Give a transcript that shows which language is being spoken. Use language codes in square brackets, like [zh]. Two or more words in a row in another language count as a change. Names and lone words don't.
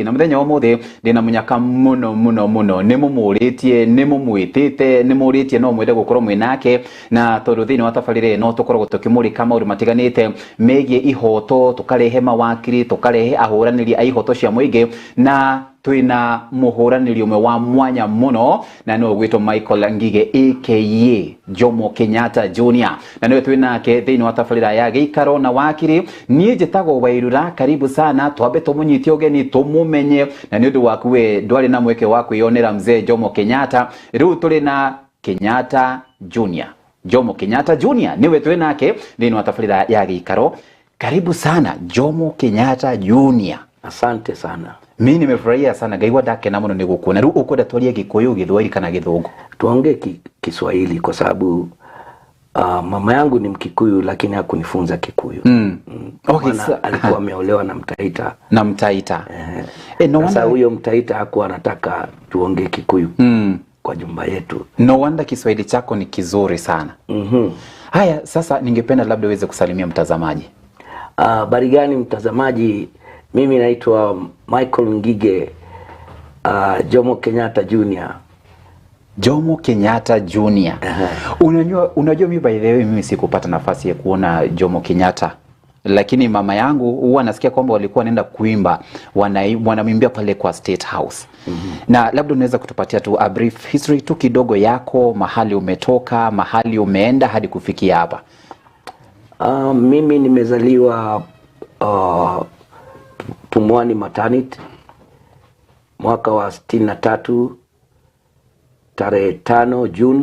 [ki] Na muthenya umuthi ndina munyaka muno nimumuritie nimumwitite nimuritie no mwende gukorwo mwinake na tondu thini wa tafarira no tukorwo tukimurika maundu matiganite megie ihoto, tukarehe mawakiri, tukarehe ahuraniri a ihoto cia muingi na twina muhuraniri umwe wa mwanya muno na no gwito Michael Ngige aka Jomo Kenyatta Junior na niwe twinake thini wa tafarira ya giikaro na wakiri. Nie njitagwo Wairura, karibu sana, twambe tumunyite ugeni tumumenye na ni undu waku we ndwari na mweke wa kwionera mzee Jomo Kenyatta. Riu turi na Kenyatta Junior, Jomo Kenyatta Junior niwe twinake thini wa tafarira ya giikaro. Karibu sana Jomo Kenyatta Junior. [sw] Asante sana. Mimi nimefurahia sana gaigwa dake na muno nigukuona. [ki] Riu ukoda twaria Gikuyu, Githwahili kana Githungu? [sw] Tuongee Kiswahili kwa sababu mama yangu ni Mkikuyu lakini hakunifunza Kikuyu. Okay, alikuwa ameolewa na Mtaita. Na Mtaita. No sasa huyo Mtaita hakuwa anataka tuongee Kikuyu kwa jumba yetu. [en] No wonder [sw] Kiswahili chako ni kizuri sana. Haya, sasa ningependa labda uweze kusalimia mtazamaji. Habari gani mtazamaji? Mimi naitwa Michael Ngige Jomo Kenyatta Junior. Jomo Kenyatta Junior. Unajua mimi [en] by the way [sw] mimi sikupata nafasi ya kuona Jomo Kenyatta. Lakini mama yangu huwa nasikia kwamba walikuwa wanaenda kuimba, wanamwimbia pale kwa State House. Na labda unaweza kutupatia tu [en] a brief history [sw] tu kidogo yako, mahali umetoka, mahali umeenda hadi kufikia hapa. Mimi nimezaliwa Pumwani Maternity mwaka wa 63 tarehe 5 June.